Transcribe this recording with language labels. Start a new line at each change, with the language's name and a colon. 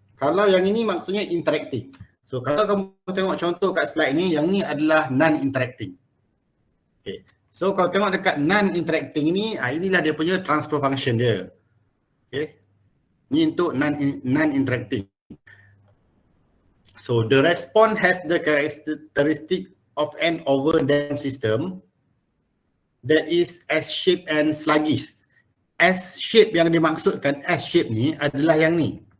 Malay: Kalau yang ini maksudnya interacting. So kalau kamu tengok contoh kat slide ni, yang ni adalah non-interacting. Okay. So kalau tengok dekat non-interacting ni, inilah dia punya transfer function dia. Okay. Ni untuk non-interacting.
English: So the response has the characteristic of an overdamped system that is S-shape and sluggish.
Malay: S-shape yang dimaksudkan, S-shape ni adalah yang ni.